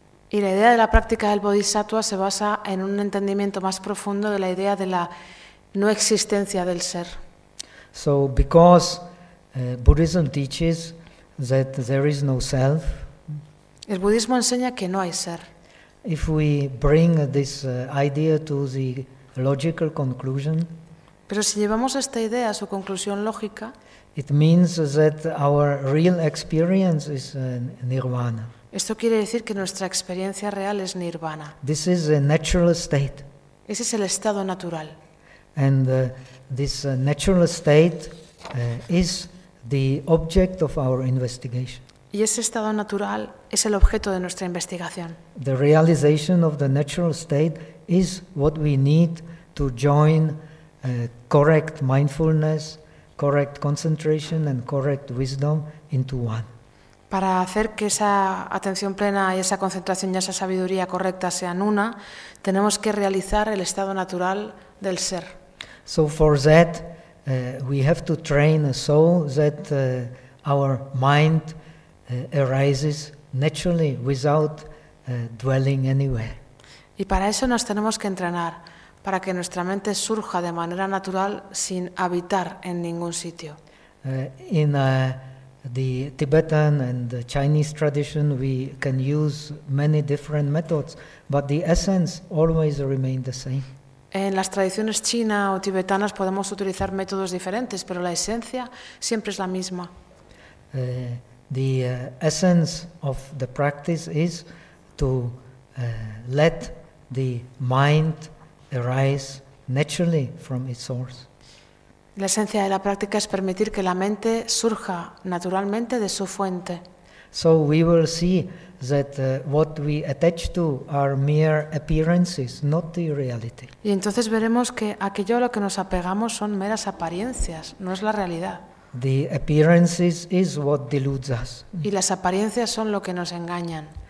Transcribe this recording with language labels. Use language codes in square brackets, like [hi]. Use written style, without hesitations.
[es] Y la idea de la práctica del Bodhisattva se basa en un entendimiento más profundo de la idea de la no existencia del ser. [en] So, because Buddhism teaches that there is no self, [es] el budismo enseña que no hay ser. [en] If we bring this idea to the logical conclusion, [es] pero si llevamos esta idea a su conclusión lógica, [en] it means that our real experience is nirvana. [es] Esto quiere decir que nuestra experiencia real es nirvana. [en] This is a natural state. [es] Ese es el estado natural. [en] And this natural state is the object of our investigation. [es] Y ese estado natural es el objeto de nuestra investigación. [en] The realization of the natural state is what we need to join correct mindfulness, correct concentration and correct wisdom into one. [es] Para hacer que esa atención plena y esa concentración y esa sabiduría correcta sean una, tenemos que realizar el estado natural del ser. [en] So for that we have to train a soul that our mind arises naturally without dwelling anywhere. [es] Y para eso nos tenemos que entrenar, para que nuestra mente surja de manera natural sin habitar en ningún sitio. [en] In the Tibetan and the Chinese tradition we can use many different methods, but the essence always remains the same. [es] En las tradiciones china o tibetanas podemos utilizar métodos diferentes, pero la esencia siempre es la misma. [en] The essence of the practice is to let the mind arise naturally from its source. [es] La esencia de la práctica es permitir que la mente surja naturalmente de su fuente. [en] So we will see that what we attach to are mere appearances, not the reality. [es] Y entonces veremos que aquello a lo que nos apegamos son meras apariencias, no es la realidad. [en] The appearances is what deludes us. [es] Y las apariencias son lo que nos engañan.